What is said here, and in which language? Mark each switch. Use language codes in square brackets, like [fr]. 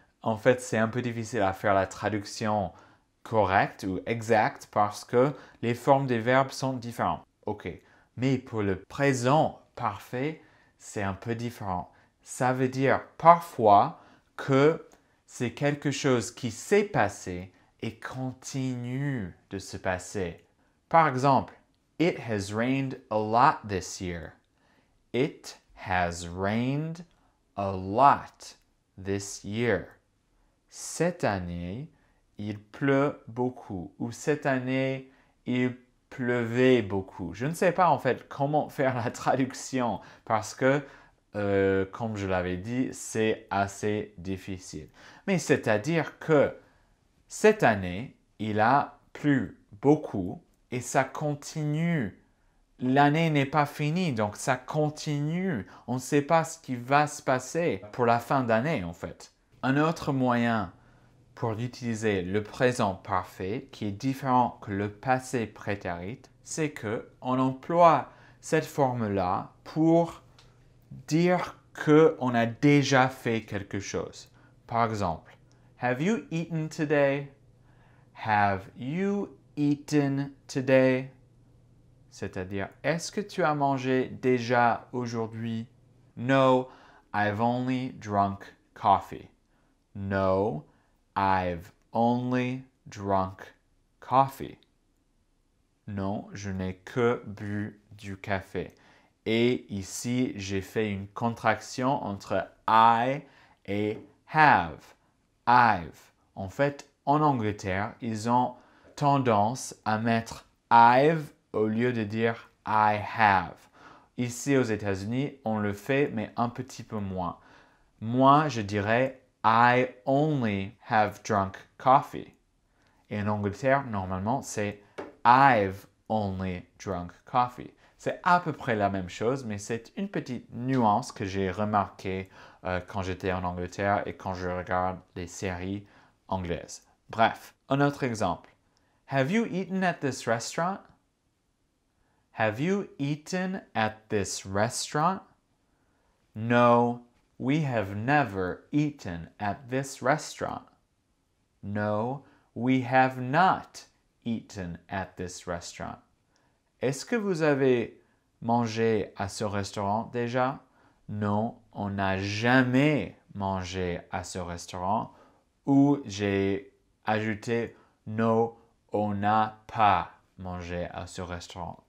[fr] En fait, c'est un peu difficile à faire la traduction correcte ou exacte parce que les formes des verbes sont différentes. OK. Mais pour le présent parfait, c'est un peu différent. Ça veut dire parfois que c'est quelque chose qui s'est passé et continue de se passer. Par exemple, [en] It has rained a lot this year. It has rained a lot this year. [fr] Cette année, il pleut beaucoup. Ou cette année, il pleuvait beaucoup. Je ne sais pas en fait comment faire la traduction parce que, comme je l'avais dit, c'est assez difficile. Mais c'est-à-dire que cette année, il a plu beaucoup et ça continue. L'année n'est pas finie, donc ça continue. On ne sait pas ce qui va se passer pour la fin d'année en fait. Un autre moyen pour utiliser le présent parfait, qui est différent que le passé prétérit, c'est qu'on emploie cette forme-là pour dire qu'on a déjà fait quelque chose. Par exemple, [en] Have you eaten today? Have you eaten today? [fr] C'est-à-dire, est-ce que tu as mangé déjà aujourd'hui? [en] No, I've only drunk coffee. No, I've only drunk coffee. [fr] Non, je n'ai que bu du café. Et ici, j'ai fait une contraction entre I et have. I've. En fait, en Angleterre, ils ont tendance à mettre I've au lieu de dire I have. Ici, aux États-Unis, on le fait, mais un petit peu moins. Moi, je dirais [en] I only have drunk coffee. [fr] Et en Angleterre, normalement, c'est [en] I've only drunk coffee. [fr] C'est à peu près la même chose, mais c'est une petite nuance que j'ai remarquée quand j'étais en Angleterre et quand je regarde les séries anglaises. Bref, un autre exemple. [en] Have you eaten at this restaurant? Have you eaten at this restaurant? No, we have never eaten at this restaurant. No, we have not eaten at this restaurant. [fr] Est-ce que vous avez mangé à ce restaurant déjà? Non, on n'a jamais mangé à ce restaurant. Ou j'ai ajouté non, on n'a pas mangé à ce restaurant.